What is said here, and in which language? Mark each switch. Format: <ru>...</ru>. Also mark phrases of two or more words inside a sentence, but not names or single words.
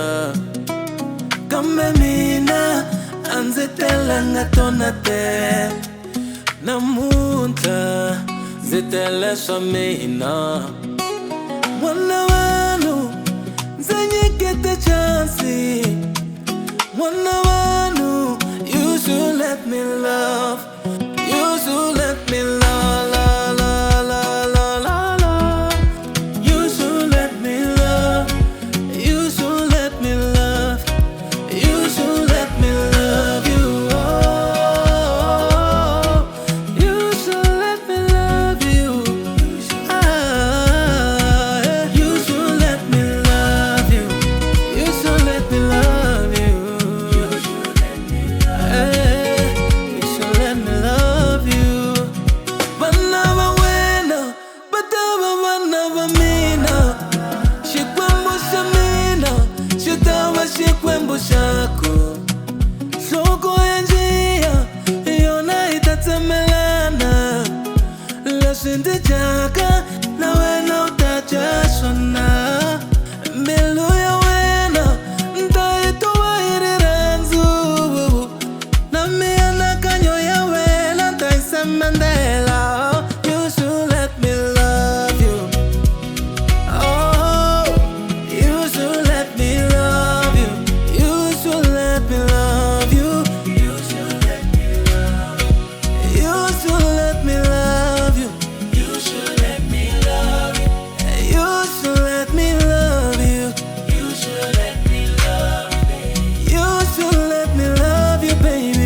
<ts>Kambe mina a ndzi telanga tona te, namuntlha ndzi tele swa mina. N'wana vanhu ndzi nyikete chansi, n'wana vanhu</ts> <en>you should let me love, you should let me love, la la la la la la. You should let me love, you should let me love, you should let me love you. Oh, you should let me love you. Ah, yeah. You should let me love you, you should let me love you. You should let me love you.</en> <ts>Vana va wena va ta va vana va mina, xikwembu xa mina xi ta va xikwembu xako. Nhloko ya njiya yona yi ta tsemelana, leswi ndzi dyaka na wena u ta dya swona. Mbilu ya wena nta yi tuva yi ri rhandzu, na mianakanyo ya wena nta yi semendela.</ts> <en>You should let me love you. Oh, you should let me love you, you should let me love you, you should let me love you, you should let me love you, you should let me love you, you should let me love you, you should let me love you, you should let me love you, baby.</en>